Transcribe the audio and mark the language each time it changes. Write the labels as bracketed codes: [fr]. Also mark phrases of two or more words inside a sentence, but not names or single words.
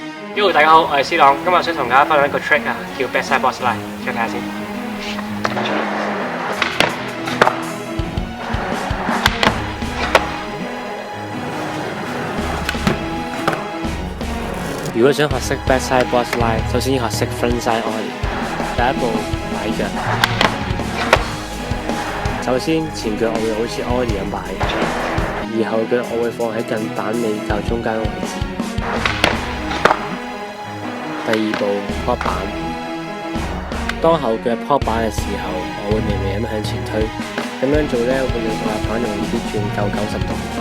[yue] Yo， 大家好，我係 C 朗，今日想同大家分享一個 trick 啊，叫 [en] backside board slide， [yue] 再睇下先。如果想學識 [en] backside board slide， [yue] 首先要學識 [en] frontside ollie。 [yue] 第一步擺腳，首先前腳我會好似 ollie 咁擺，而後腳我會放喺近板尾較中間嘅位置。第二步 pop 板，當後腳 pop 板嘅時候，我會微微咁向前推，咁樣做呢會令到板容易啲轉夠90度。